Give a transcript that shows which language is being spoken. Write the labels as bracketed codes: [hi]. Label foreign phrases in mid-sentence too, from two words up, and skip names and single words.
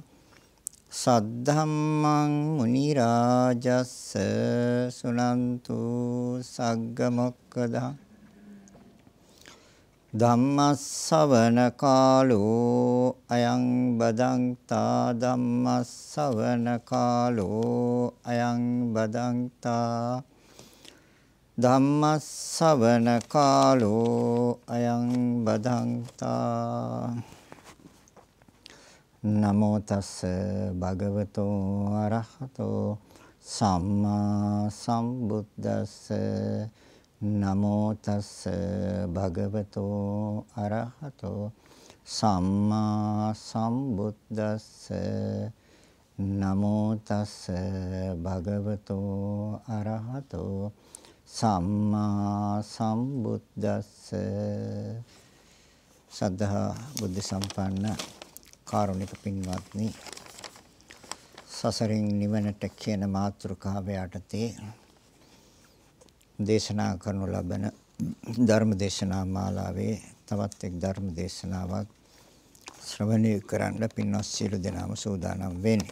[pi] सद्धम्मं मुनिराजस्स सुनन्तु सग्गमोक्खदः ධම්මස්සවන කාලෝ අයං බදන්තා ධම්මස්සවන කාලෝ අයං බදන්තා ධම්මස්සවන කාලෝ අයං බදන්තා නමෝ තස්ස භගවතෝ අරහතෝ සම්මා සම්බුද්දස්ස නමෝ තස්ස භගවතෝ අරහතෝ සම්මා සම්බුද්දස්ස නමෝ තස්ස භගවතෝ අරහතෝ සම්මා සම්බුද්දස්ස [si] සද්ධා බුද්ධ සම්පන්න කාරුණික පින්වත්නි සසරින් නිවනට කියන මාතෘකාව යටතේ දේශනා කරනු ලබන ධර්ම දේශනා මාලාවේ තවත් එක් ධර්ම දේශනාවක් ශ්‍රවණය කරන්න පින්වත් සියලු දෙනාම සූදානම් වෙන්නේ.